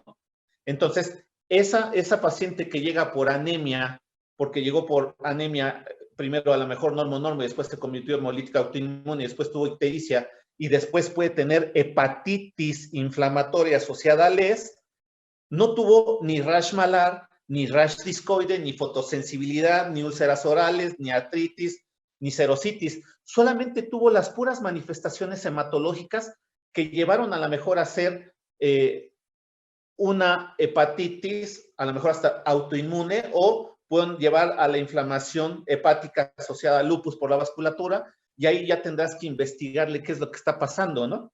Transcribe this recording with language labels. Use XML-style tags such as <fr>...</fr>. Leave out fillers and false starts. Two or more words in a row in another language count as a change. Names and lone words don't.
<es>Entonces, esa paciente que llega por anemia, porque llegó por anemia, primero a lo mejor normo, y después se convirtió en hemolítica autoinmune, y después tuvo ictericia, y después puede tener hepatitis inflamatoria asociada a LES, no tuvo ni rash malar, ni rash discoide, ni fotosensibilidad, ni úlceras orales, ni artritis, ni serositis. Solamente tuvo las puras manifestaciones hematológicas que llevaron a lo mejor a ser una hepatitis, a lo mejor hasta autoinmune, o pueden llevar a la inflamación hepática asociada al lupus por la vasculatura, y ahí ya tendrás que investigarle qué es lo que está pasando, ¿no?</es>